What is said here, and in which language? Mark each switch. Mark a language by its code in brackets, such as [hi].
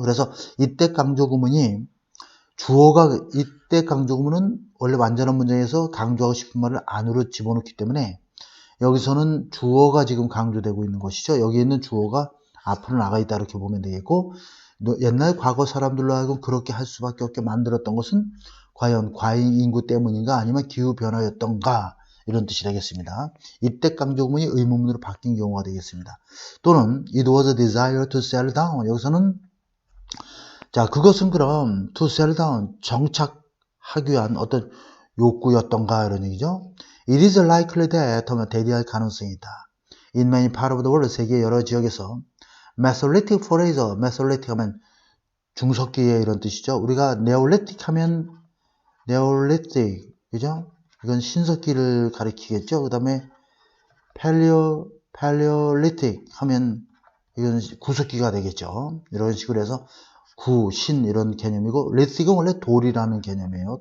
[ko] 그래서 이때 강조구문이 이때 강조구문은 원래 완전한 문장에서 강조하고 싶은 말을 안으로 집어넣기 때문에 여기서는 주어가 지금 강조되고 있는 것이죠. 여기 있는 주어가 앞으로 나가 있다 이렇게 보면 되겠고, 옛날 과거 사람들로 하여금 그렇게 할 수밖에 없게 만들었던 것은 과연 과잉 인구 때문인가 아니면 기후 변화였던가 이런 뜻이 되겠습니다. 이때 강조구문이 의문문으로 바뀐 경우가 되겠습니다. 또는 [en] it was a desire to settle down. [ko] 여기서는, 자, 그것은 그럼 to settle down, 정착하기 위한 어떤 욕구였던가 이런 얘기죠. [en] It is likely that [ko] 하면 대리할 가능성이 있다. [en] In many parts of the world, [ko] 세계 여러 지역에서 [en] Mesolithic forager, Mesolithic [ko] 하면 중석기의 이런 뜻이죠. 우리가 Neolithic 하면 Neolithic, 그죠? 이건 신석기를 가리키겠죠. 그 다음에 Paleolithic 하면 이건 구석기가 되겠죠. 이런 식으로 해서 신 이런 개념이고, Lithic은 원래 돌이라는 개념이에요.